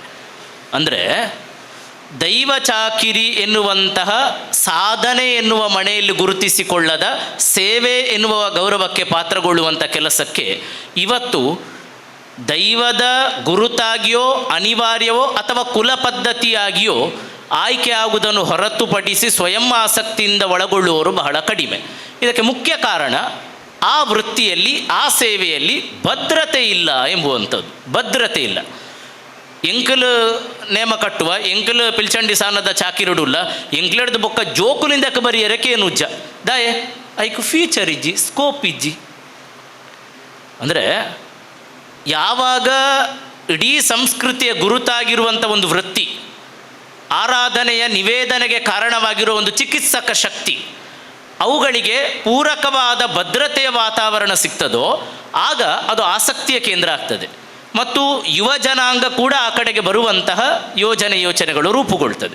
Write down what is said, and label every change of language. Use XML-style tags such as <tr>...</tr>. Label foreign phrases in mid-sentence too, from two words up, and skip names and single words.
<kn>ಅಂದರೆ ದೈವ ಚಾಕಿರಿ ಎನ್ನುವಂತಹ ಸಾಧನೆ ಎನ್ನುವ ಮನೆಯಲ್ಲಿ ಗುರುತಿಸಿಕೊಳ್ಳದ ಸೇವೆ ಎನ್ನುವ ಗೌರವಕ್ಕೆ ಪಾತ್ರಗೊಳ್ಳುವಂಥ ಕೆಲಸಕ್ಕೆ ಇವತ್ತು ದೈವದ ಗುರುತಾಗಿಯೋ ಅನಿವಾರ್ಯವೋ ಅಥವಾ ಕುಲ ಪದ್ಧತಿಯಾಗಿಯೋ ಆಯ್ಕೆ ಆಗುವುದನ್ನು ಹೊರತುಪಡಿಸಿ ಸ್ವಯಂ ಆಸಕ್ತಿಯಿಂದ ಒಳಗೊಳ್ಳುವವರು ಬಹಳ ಕಡಿಮೆ. ಇದಕ್ಕೆ ಮುಖ್ಯ ಕಾರಣ ಆ ವೃತ್ತಿಯಲ್ಲಿ, ಆ ಸೇವೆಯಲ್ಲಿ ಭದ್ರತೆ ಇಲ್ಲ ಎಂಬುವಂಥದ್ದು. ಭದ್ರತೆ ಇಲ್ಲ.</kn> <tcy>ಎಂಕಲು ನೇಮ ಕಟ್ಟುವ, ಎಂಕಲು ಪಿಲ್ಚಂಡಿ ಸಾನದ ಚಾಕಿರುಡುಲ್ಲ, ಎಂಕ್ಲೆಡ್ದು ಬೊಕ್ಕ ಜೋಕುಲಿಂದಕ್ಕೆ ಬರಿಯರಕ್ಕೆ ಏನು ಉಜ್ಜ ದಾಯೆ ಐಕು ಫ್ಯೂಚರ್ ಇಜ್ಜಿ, ಸ್ಕೋಪ್ ಇಜ್ಜಿ.</tcy> <kn>ಅಂದರೆ ಯಾವಾಗ ಇಡೀ ಸಂಸ್ಕೃತಿಯ ಗುರುತಾಗಿರುವಂಥ ಒಂದು ವೃತ್ತಿ, ಆರಾಧನೆಯ ನಿವೇದನೆಗೆ ಕಾರಣವಾಗಿರೋ ಒಂದು ಚಿಕಿತ್ಸಕ ಶಕ್ತಿ, ಅವುಗಳಿಗೆ ಪೂರಕವಾದ ಭದ್ರತೆಯ ವಾತಾವರಣ ಸಿಗ್ತದೋ ಆಗ ಅದು ಆಸಕ್ತಿಯ ಕೇಂದ್ರ ಆಗ್ತದೆ ಮತ್ತು ಯುವ ಜನಾಂಗ ಕೂಡ ಆ ಕಡೆಗೆ ಬರುವಂತಹ ಯೋಚನೆಗಳು ರೂಪುಗೊಳ್ತದೆ.</kn>